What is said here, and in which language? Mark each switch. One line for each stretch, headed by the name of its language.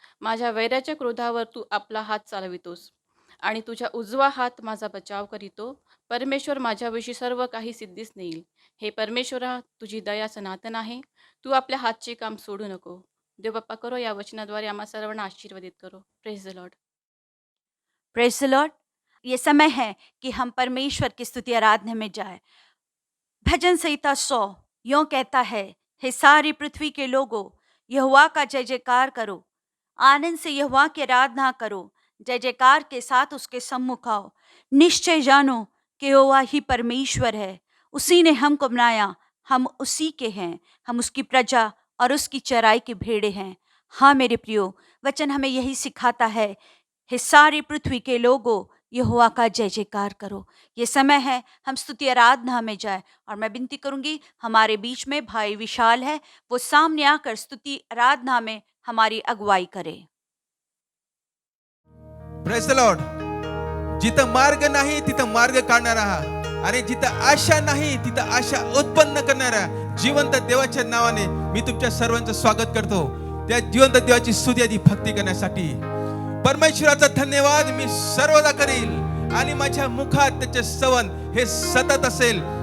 Marathi: माझ्या वैराच्या क्रोधावर तू आपला हात चालवितोस आणि तुझ्या उजवा हात माझा बचाव करीतो. परमेश्वर माझ्याविषयी सर्व काही सिद्धीस नेईल. हे परमेश्वरा, तुझी दया सनातन आहे. तू आपल्या हातचे काम सोडू नको. देव बाप्पा करो, या वचनाद्वारे आम्हा सर्वांना आशीर्वादित करो.
English: Praise the lord. Praise the lord.
Hindi: ये समय है कि हम परमेश्वर की स्तुति आराधना में जाए. भजन संहिता 100 यूं कहता है, हे सारी पृथ्वी के लोगों, यहोवा का जय जयकार करो. आनंद से यहोवा की आराधना करो. जय जयकार के साथ उसके सम्मुख आओ. निश्चय जानो कि यहोवा ही परमेश्वर है. उसी ने हमको बनाया, हम उसी के हैं. हम उसकी प्रजा और उसकी चराई की भेड़ें हैं. हाँ मेरे प्रियो, वचन हमें यही सिखाता है, हे सारी पृथ्वी के लोगों, यहोवा का जय जयकार करो. ये समय है हम स्तुति आराधना में जाए. और मैं विनती करूंगी, हमारे बीच में भाई विशाल है, वो सामने आकर स्तुति आराधना में हमारी अगुवाई करे.
English: Praise the Lord.
Marathi: जिथं मार्ग नाही तिथं मार्ग काढणारा, आणि जिथं आशा नाही तिथं आशा उत्पन्न करणारा जिवंत देवाच्या नावाने मी तुमच्या सर्वांचं स्वागत करतो. त्या जिवंत देवाची स्तुती आणि भक्ती करण्यासाठी परमेश्वराचा धन्यवाद मी सर्वदा करील आणि माझ्या मुखात त्याचे स्तवन हे सतत असेल.